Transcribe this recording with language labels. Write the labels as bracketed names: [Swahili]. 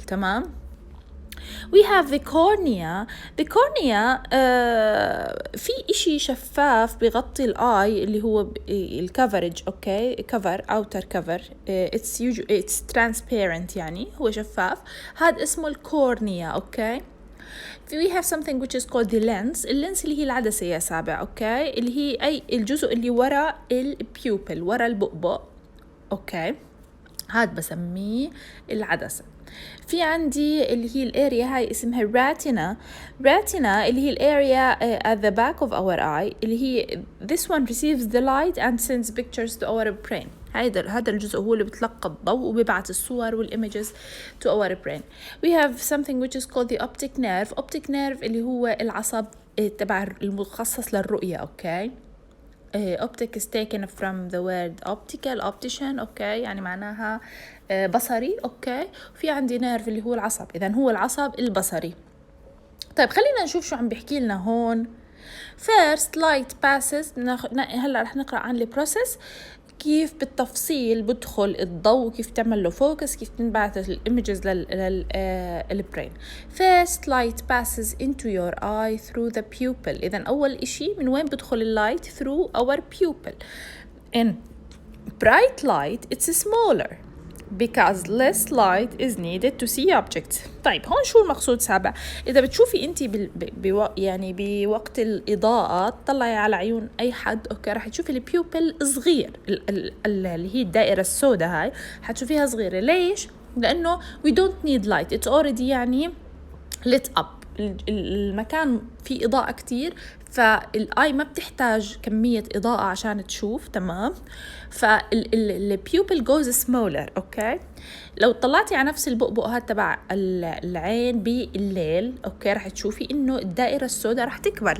[English] تمام. we have the cornea. [Arabic] the cornea في إشي شفاف بغطي الآي اللي هو الكفرج. اوكي [English] cover outer cover it's transparent [Arabic] يعني هو شفاف، هذا اسمه الكورنيا. [English] Okay we have something which is called the lens. [Arabic] اللينس اللي هي العدسة يا سابع. اوكي اللي هي أي الجزء اللي وراء البيوبل، وراء البؤبؤ. اوكي هاد بسميه العدسة. في عندي اللي هي الاريا هاي اسمها الراتينا. راتينا اللي هي الاريا [English] at the back of our eye اللي هي this one receives the light and sends pictures to our brain. [Arabic] هذا الجزء هو اللي بتلقى الضوء وبيبعث الصور والإيميجز [English] to our brain. we have something which is called the optic nerve. [Arabic] optic nerve اللي هو العصب تبع المخصص للرؤية. [English] Okay optic is taken from the word optical optician. [Arabic] اوكي يعني معناها بصري. اوكي في عندي نيرف اللي هو العصب، اذا هو العصب البصري. طيب خلينا نشوف شو عم بيحكي لنا هون. [English] first light passes. [Arabic] هلا رح نقرأ عن البروسيس، كيف بالتفصيل بدخل الضوء، كيف تعمل له فوكس، كيف تنبعث الايمجز للبرين. [English] first light passes into your eye through the pupil. [Arabic] إذا أول إشي من وين بدخل اللايت؟ [English] through our pupil. in bright light it's smaller because less light is needed to see objects. [Arabic] طيب هون شو المقصود سابع؟ إذا بتشوفي أنت يعني بوقت الإضاءة تطلعي على عيون أي حد، أوكي راح تشوفي البيوبل صغير، اللي هي الدائرة السوداء هاي حتشوفيها صغيرة. ليش؟ لأنه [English] we don't need light it's already يعني lit up. [Arabic] المكان فيه إضاءة كتير، فالآي ما بتحتاج كمية إضاءة عشان تشوف. تمام. [English] فالبيوبل goes smaller. [Arabic] أوكي لو طلعتي على نفس البؤبؤ هاد تبع العين بالليل، أوكي راح تشوفي إنه الدائرة السوداء راح تكبر.